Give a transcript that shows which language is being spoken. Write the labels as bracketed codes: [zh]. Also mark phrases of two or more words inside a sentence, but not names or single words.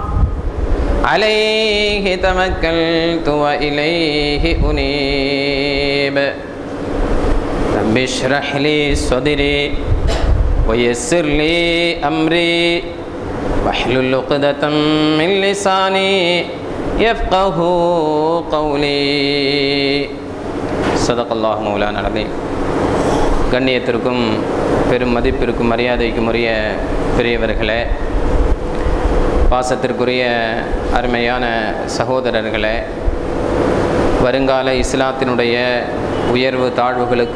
[ar] عليه توكلت وإليه أنيب رب اشرح لي صدري ويسر لي أمري واحلل عقدة من لساني يفقه قولي صدق الله مولانا العظيم. [ta] கண்ணியத்திற்கும் பெரும் மதிப்பிற்கும் மரியாதைக்கும் உரிய பெரியவர்களே, பாசத்திற்குரிய அருமையான சகோதரர்களே, வருங்கால இஸ்லாத்தினுடைய உயர்வு தாழ்வுகளுக்கு